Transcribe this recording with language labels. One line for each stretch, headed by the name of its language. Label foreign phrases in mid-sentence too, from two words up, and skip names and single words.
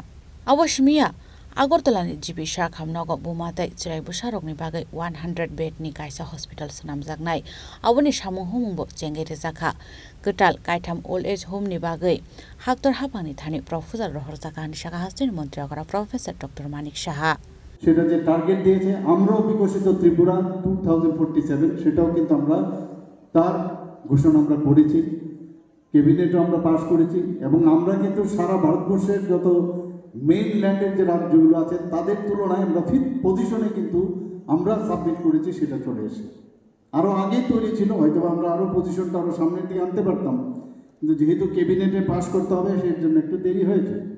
Kok Borok: Awashmiya Agortolani GP Shah Hamnogo Bumate Chirai Busharokni Bagai 100 bed ni Kaisa Hospital Sanam Jagnai Awani Shamu Humbo Chengere Zaka Gutal Kaitam
English: Old Age Home
Kok Borok: ni Bagai Haktor Hapani Thani Professor Rohor Zaka ni Shaka Hastin Montriokra Professor Dr. Manik Saha
Bangla: সেটা যে টার্গেট দিয়েছে আমরাও বিকশিত ত্রিপুরা 2047 সেটাও কিন্তু আমরা তার ঘোষণা আমরা করেছি ক্যাবিনেটও আমরা পাস করেছি এবং আমরা কিন্তু সারা ভারতবর্ষের যত মেইন ল্যান্ডের যে রাজ্যগুলো আছে তাদের তুলনায় আমরা 5th পজিশনে কিন্তু আমরা সাবমিট করেছি সেটা চলে এসে আরো আগে তৈরি ছিল হয়তো আমরা আরো পজিশনটা আরো সামনের দিকে আনতে পারতাম কিন্তু যেহেতু ক্যাবিনেটে পাস করতে হবে সেই জন্য একটু দেরি হয়েছে